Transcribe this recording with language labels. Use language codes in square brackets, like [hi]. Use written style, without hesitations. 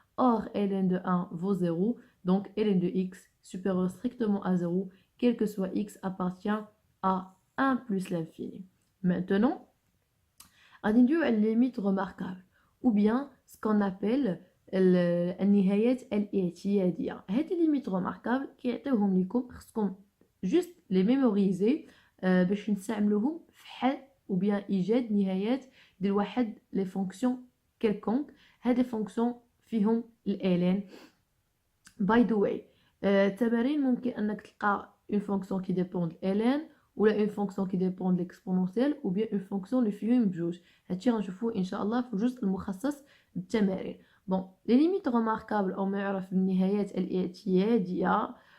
[fr] Or, ln de 1 vaut 0. Donc, ln de x supérieur strictement à 0, quel que soit x appartient à 1 plus l'infini. Maintenant, on a une limite remarquable, ou bien ce qu'on appelle [ar] النهايات الاعتيادية. هذه ليميت remarquable كيعطيوهم لكم خصكم [fr] juste les mémoriser [ar] باش نستعملوهم في حل ou bien إيجاد نهايات ديال واحد [fr] les fonctions quelconque. هذه fonctions فيهم ln. [en] by the way, [ar] التمارين ممكن أنك تلقى [fr] une fonction qui dépend de ln ou une fonction qui dépend de l'exponentielle ou bien une fonction [ar] اللي فيهم بجوج. هادشي غنشوفوه إن شاء الله في الجزء المخصص بالتمارين. [fr] Bon, les limites remarquables, on [ar] يعرف بالنهايات الاعتيادية.